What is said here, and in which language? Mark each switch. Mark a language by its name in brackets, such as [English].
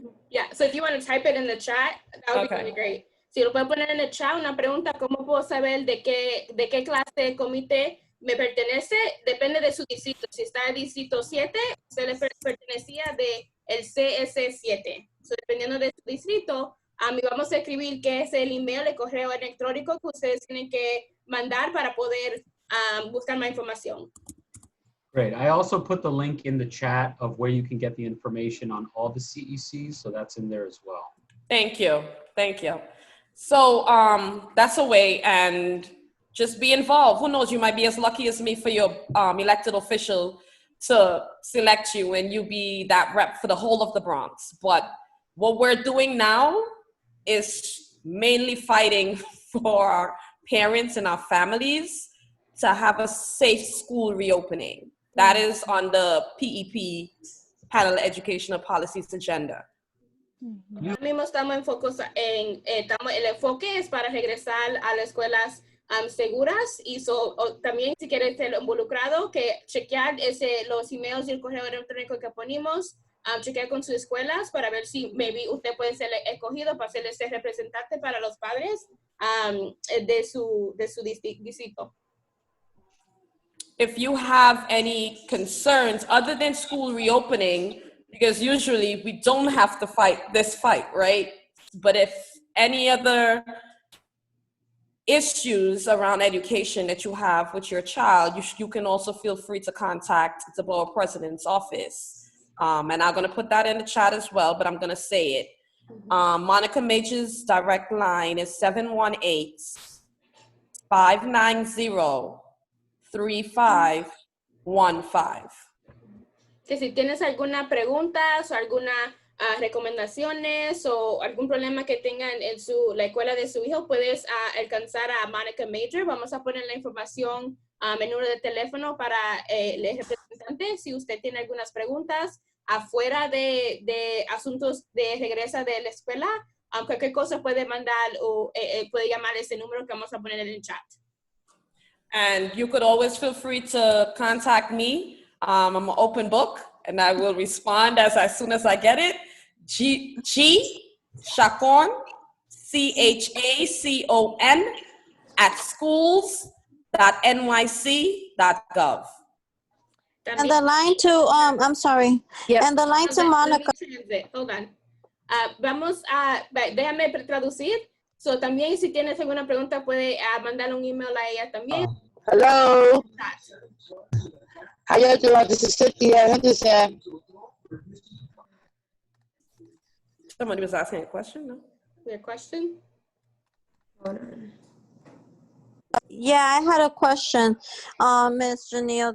[English] Yeah, so if you want to type it in the chat, that would be really great. [Spanish] Si lo pueden poner en el chat, una pregunta, ¿cómo puedo saber de qué clase de comité me pertenece? Depende de su distrito. Si está en el distrito 7, usted le pertenecía del CS7. So, dependiendo de su distrito, vamos a escribir qué es el email, el correo electrónico que ustedes tienen que mandar para poder buscar más información. [English] Great. I also put the link in the chat of where you can get the information on all the CECs, so that's in there as well. Thank you. Thank you. So that's a way, and just be involved. Who knows, you might be as lucky as me for your elected official to select you and you be that rep for the whole of the Bronx. But what we're doing now is mainly fighting for our parents and our families to have a safe school reopening. That is on the PEP, Panel Educational Policies agenda. [Spanish] Ahora mismo estamos el enfoque es para regresar a las escuelas seguras, y también si quieres ser involucrado, que chequear los emails y el correo electrónico que ponemos, chequear con sus escuelas para ver si maybe usted puede ser escogido para ser ese representante para los padres de su distrito. [English] If you have any concerns other than school reopening, because usually we don't have to fight this fight, right? But if any other issues around education that you have with your child, you can also feel free to contact the Borough President's office. And I'm going to put that in the chat as well, but I'm going to say it. Monica Major's direct line is 718-590-3515. [Spanish] Que si tienes alguna pregunta o alguna recomendaciones o algún problema que tengan en la escuela de su hijo, puedes alcanzar a Monica Major. Vamos a poner la información en número de teléfono para el representante. Si usted tiene algunas preguntas afuera de asuntos de regreso de la escuela, cualquier cosa puede mandar o puede llamar ese número que vamos a poner en el chat. [English] And you could always feel free to contact me. I'm an open book, and I will respond as soon as I get it. Chacon, CHACON @schools.nyc.gov. And the line to, I'm sorry. Yep. And the line to Monica. Hold on. [Spanish] Déjame traducir. So, también si tienes alguna pregunta, puede mandar un email a ella también. [English] Hello. How you doing? This is Cynthia Henderson. Somebody was asking a question, no? Your question? Yeah, I had a question, Ms. Geneal.